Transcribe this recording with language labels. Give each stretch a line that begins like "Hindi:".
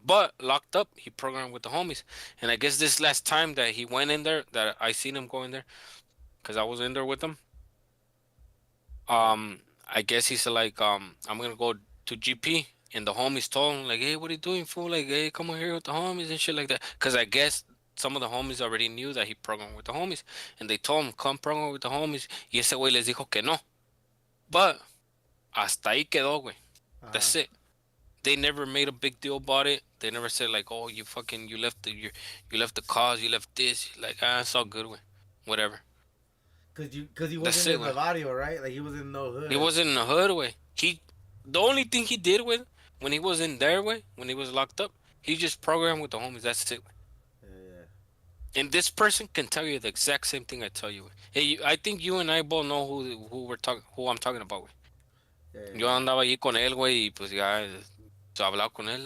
English: But locked up, he programmed with the homies. And I guess this last time that he went in there, that I seen him go in there, because I was in there with him, I guess he's like, I'm going to go to GP. And the homies told him, like, hey, what are you doing, fool? Like, hey, come on here with the homies and shit like that. Because I guess some of the homies already knew that he programmed with the homies. And they told him, come program with the homies.
Spanish: Y ese güey les dijo que no. But hasta ahí quedó, güey.
English: That's it. They never made a big deal about it. They never said like, oh, you left the cause, you left this. Like, it's all good, güey. Whatever. Cause he wasn't in the barrio, right? Like he was in no hood. He wasn't in the hood, way. The only thing he did with when he was in there, way, when he was locked up, he just programmed with the homies. That's it. Yeah. And this person can tell you the exact same thing I tell you. Hey, I think you and I both know who I'm talking about, güey. Yeah.
Spanish: Yo andaba allí con él, güey, y pues ya hablaba con él.